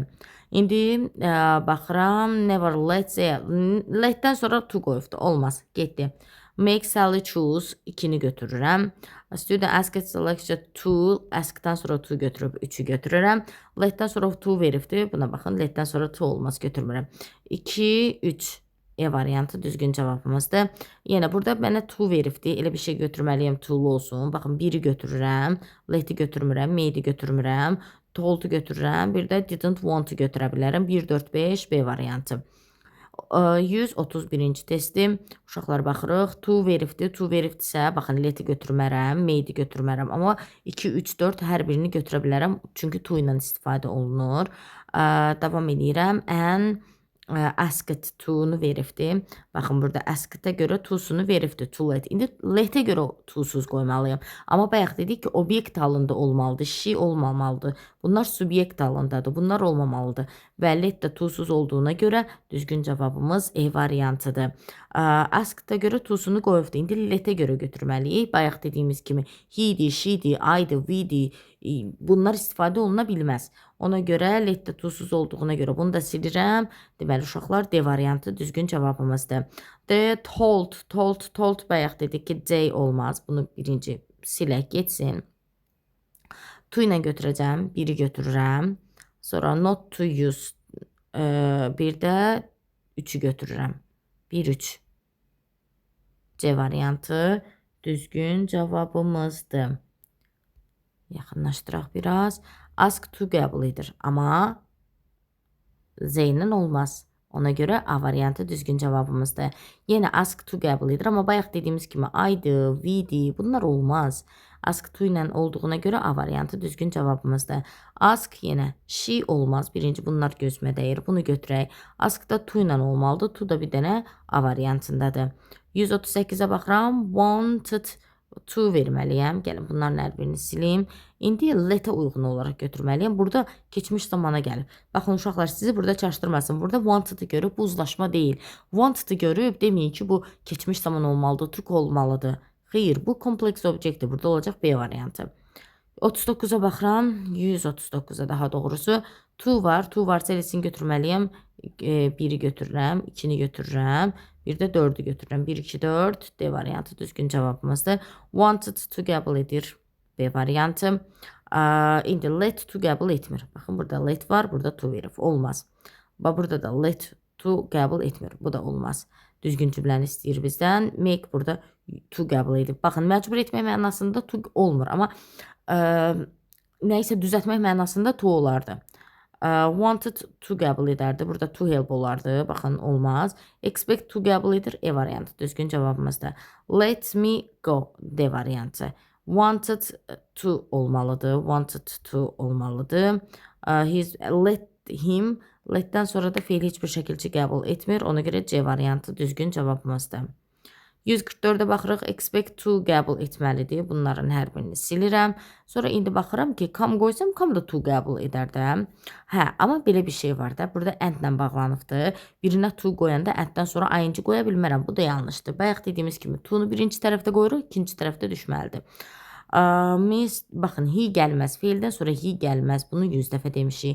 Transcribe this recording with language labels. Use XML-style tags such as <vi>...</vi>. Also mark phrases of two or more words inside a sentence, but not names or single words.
<az>İndi baxıram.</az> <en>Never let'dən</en> <az>sonra to qoyubdur. Olmaz. Getdi.</az> <en>Make Sally choose</en> <az>2-ni götürürəm.</az> <en>Student asked selection to,</en> <az>ask'dan sonra to götürüb 3-ü götürürəm. Let'dən sonra to veribdir. Buna baxın, let'dən sonra to olmaz, götürmürəm. 2, 3. E variantı düzgün cavabımızdır. Yenə burada mənə to veribdir. Elə bir şey götürməliyəm, to'lu olsun. Baxın, 1-i götürürəm. Let'i götürmürəm, made'i götürmürəm. Told'u götürürəm. Bir də</az> <en>didn't want-'u</en> <az>götürə bilərəm. 1, 4, 5, B variantı. 131-ci testi. Uşaqlar baxırıq. To veribdir. To veribdirsə, baxın, let'i götürmərəm, made'i götürmərəm. Amma 2, 3, 4 hər birini götürə bilərəm. Çünki to ilə istifadə olunur. Davam edirəm.</az> <en>Asked to-nu</en> <az>veribdir. Baxın, burada asked-ə görə to-sunu veribdir.</az> <en>To let.</en> <az>İndi let-ə görə to-suz qoymalıyım. Amma bayaq dedik ki, obyekt halında olmalıdır. She olmamalıdır. Bunlar subyekt halındadır. Bunlar olmamalıdır. Və let də to-suz olduğuna görə düzgün cavabımız E variantıdır. Asked-ə görə to-sunu qoyubdur. İndi let-ə görə götürməliyik. Bayaq dediyimiz kimi he-di, she-di, I-di, we-di. Bunlar istifadə oluna bilməz. Ona görə let də to-suz olduğuna görə bunu da silirəm. Deməli, uşaqlar D variantı düzgün cavabımızdır. D, told bayaq dedik ki, C olmaz. Bunu birinci silək getsin. To ilə götürəcəm. 1-i götürürəm. Sonra</az> <en>not to use.</en> <az>Bir də 3-ü götürürəm. 1, 3. C variantı düzgün cavabımızdır. Yaxınlaşdıraq biraz.</az> <en>Ask to</en> <az>qəbul edir. Amma Z-lə olmaz. Ona görə A variantı düzgün cavabımızdır. Yenə</az> <en>ask to</en> <az>qəbul edir. Amma bayaq dediyimiz kimi I-di, we-di. Bunlar olmaz.</az> <en>Ask to</en> <az>ilə olduğuna görə A variantı düzgün cavabımızdır. Ask yenə she olmaz. Birinci bunlar gözümə dəyir. Bunu götürək. Ask da to ilə olmalıdır. To da bir dənə A variantındadır. 138-ə baxıram.</az> <en>Wanted to</en> <az>verməliyəm. Gəlin bunların hər birini silim. İndi let-ə uyğun olaraq götürməliyəm. Burada keçmiş zamana gəlir. Baxın uşaqlar, sizi burada çaşdırmasın. Burada wanted-ı görüb bu uzlaşma deyil. Wanted-ı görüb deməyin ki, bu keçmiş zaman olmalıdır, took olmalıdır. Xeyr, bu kompleks obyekdir. Burada olacaq B variantı. 39-a baxıram. 139-a daha doğrusu. To var. To varsa eləsini götürməliyəm. 1-i götürürəm. 2-ni götürürəm. Bir də 4-ü götürürəm. 1, 2, 4. D variantı düzgün cavabımızdır.</az> <en>Wanted to</en> <az>qəbul edir. B variantı. İndi</az> <en>let to</en> <az>qəbul etmir. Baxın, burada let var. Burada to verib. Olmaz. Burada da</az> <en>let to</en> <az>qəbul etmir. Bu da olmaz. Düzgün cümləni istəyir bizdən. Make burada to qəbul edib. Baxın, məcbur etmək mənasında to olmur. Amma nəysə düzəltmək mənasında to olardı.</az> <en>Wanted to</en> <az>qəbul edərdi. Burada</az> <en>to help</en> <az>olardı. Baxın, olmaz.</az> <en>Expect to</en> <az>qəbul edir. E variantı düzgün cavabımızda.</az> <en>Let me go.</en> <az>D variantı.</az> <en>Wanted to olmalıdır. Wanted to olmalıdır. Let him.</en> <az>Let'dən sonra da feil heç bir şəkildə qəbul etmir. Ona görə C variantı düzgün cavabımızdır. 144-də baxırıq,</az> <en>expect to</en> <az>qəbul etməlidir. Bunların hər birini silirəm. Sonra indi baxıram ki, come qoysam, come da to qəbul edər də. Hə, amma belə bir şey var da. Burada and-lə bağlanıbdır. Birinə to qoyanda and-dən sonra ing qoya bilmərəm. Bu da yanlışdır. Bayaq dediyimiz kimi to-nu birinci tərəfdə qoyuruq, ikinci tərəfdə düşməlidir. Baxın, he gəlməz. Feildən sonra he gəlməz. Bunu 100 dəfə demişik.</az>